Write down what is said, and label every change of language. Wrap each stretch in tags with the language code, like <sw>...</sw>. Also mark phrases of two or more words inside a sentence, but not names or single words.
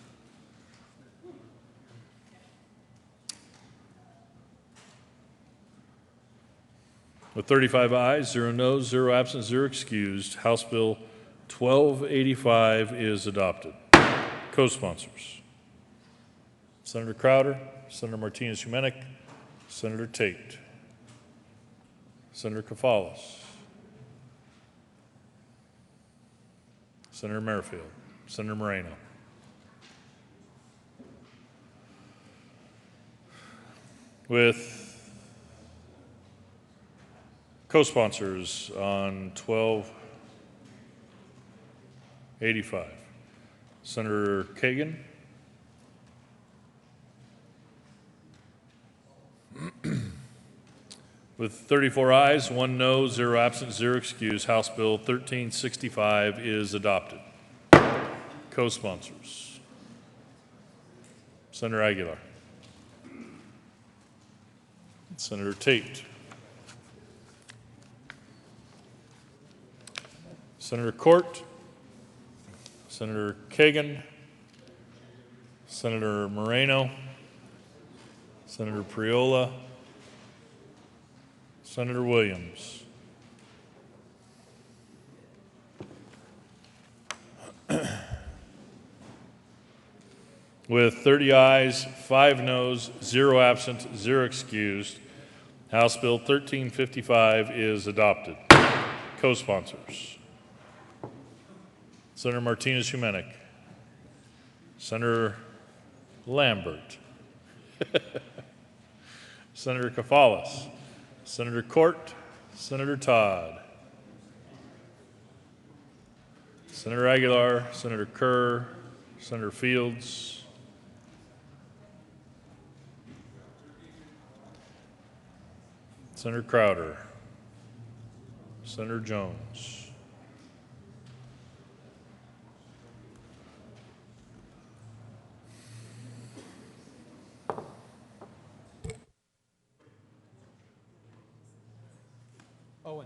<en>with 35 ayes, 0 noes, 0 absent, 0 excused, House Bill 1285 is adopted. Co-sponsors: Senator Crowder, Senator Martinez-Humenick, Senator Tate, Senator Kafalis, Senator Merrifield, Senator Moreno. With co-sponsors on 1285, Senator Kagan, with 34 ayes, 1 no, 0 absent, 0 excused, House Bill 1365 is adopted. Co-sponsors: Senator Aguilar, Senator Tate, Senator Court, Senator Kagan, Senator Moreno, Senator Priola, Senator Williams. With 30 ayes, 5 noes, 0 absent, 0 excused, House Bill 1355 is adopted. Co-sponsors: Senator Martinez-Humenick, Senator Lambert, Senator Kafalis, Senator Cort, Senator Todd, Senator Aguilar, Senator Kerr, Senator Fields, Senator Crowder, Senator Jones. Owen.</en>